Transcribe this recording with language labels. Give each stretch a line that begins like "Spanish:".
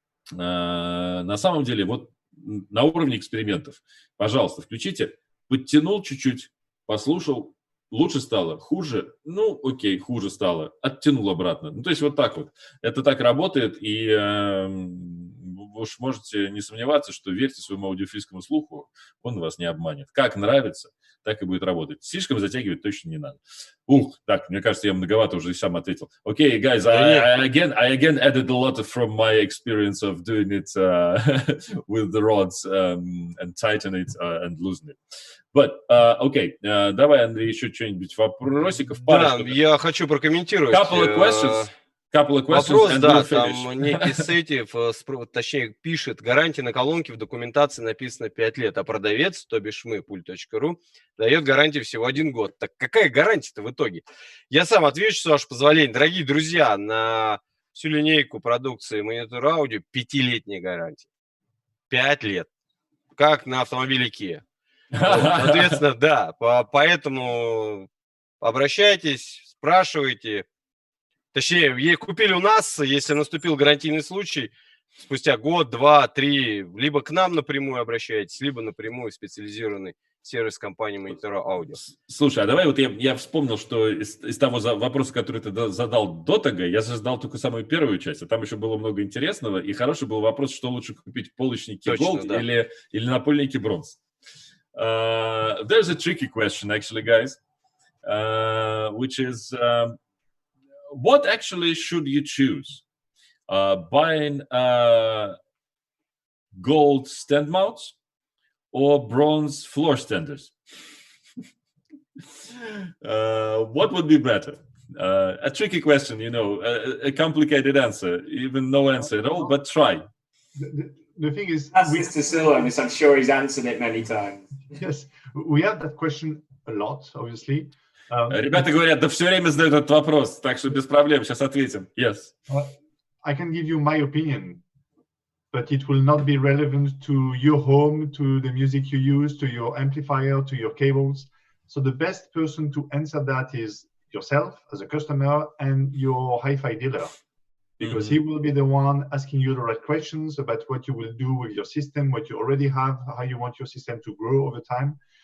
Russian: На самом деле, вот на уровне экспериментов, пожалуйста, включите, подтянул чуть-чуть, послушал, лучше стало, хуже, ну, окей, хуже стало, оттянул обратно. Ну, то есть вот так вот. Это так работает, и вы уж можете не сомневаться, что верьте своему аудиофильскому слуху, он вас не обманет. Как нравится, так и будет работать. Слишком затягивать точно не надо. Так, мне кажется, я многовато уже и сам ответил.
English: Okay, guys, I again added a lot from my experience of doing it with the rods and tighten it and loosen it. But,
Russian: окей, давай, Андрей, еще что-нибудь, вопросиков? Да, я хочу прокомментировать.
English: Couple of questions.
Russian: Вопрос, да, там некий Сетев, точнее, пишет, гарантия на колонке в документации написано 5 лет, а продавец, то бишь мы, ПУЛЬТ.ру, дает гарантию всего 1 год. Так какая гарантия-то в итоге? Я сам отвечу, с вашего позволения. Дорогие друзья, на всю линейку продукции монитор аудио 5-летняя гарантия. 5 лет. Как на автомобиле Kia. Соответственно, да, поэтому обращайтесь, спрашивайте. Точнее, купили у нас, если наступил гарантийный случай, спустя год, 2, 3, либо к нам напрямую обращайтесь, либо напрямую в специализированный сервис компании монитора аудио. Слушай, а давай вот я вспомнил, что из того вопроса, который ты задал до того, я задал только самую первую часть, а там еще было много интересного, и хороший был вопрос, что лучше купить, полочники Gold или напольники бронз.
English: There's a tricky question, actually, guys, which is... what actually should you choose? Buying gold stand mounts or bronze floor standers? What would be better? A tricky question, you know, a complicated answer, even no answer at all, but try. The thing is, That's Mr. Sylvain, I'm sure he's answered it many times. Yes, we have that question a lot, obviously.
Russian: Ребята говорят, да все время задают этот вопрос, так что без проблем, сейчас ответим.
English: Yes. I can give you my opinion, but it will not be relevant to your home, to the music you use, to your amplifier, to your cables. So the best person to answer that is yourself as a customer and your hi-fi dealer, because he will be the one asking you the right questions about what you will do with your system, what you already have, how you want your system to grow over time.